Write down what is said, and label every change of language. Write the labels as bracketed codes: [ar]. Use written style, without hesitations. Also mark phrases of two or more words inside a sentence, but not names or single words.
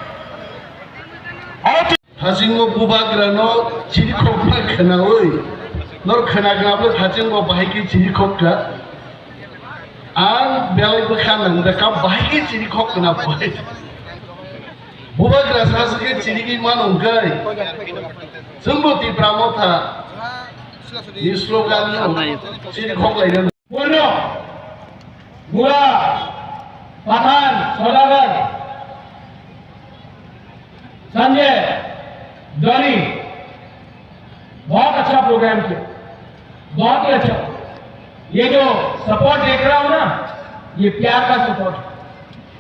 [brx] हाजिंगो बुबाग्रानो चिरिखोखना खोनावै नर खोनाग्राबो हाजिंगो बाहायखि चिरिखोखा आं बेलायबो खानांग दा का बाहायखि चिरिखोखना बाहाय बुबाग्रा सासके चिरिखि मानंगाय जोंबोति ब्राह्मथा नि स्लोगान चिरिखोखलायनो [hi] बोलो बुआ पठान सौदागर संजय डॉली बहुत अच्छा प्रोग्राम किया, बहुत ही अच्छा। ये जो सपोर्ट देख रहा हूं ना, ये प्यार का सपोर्ट।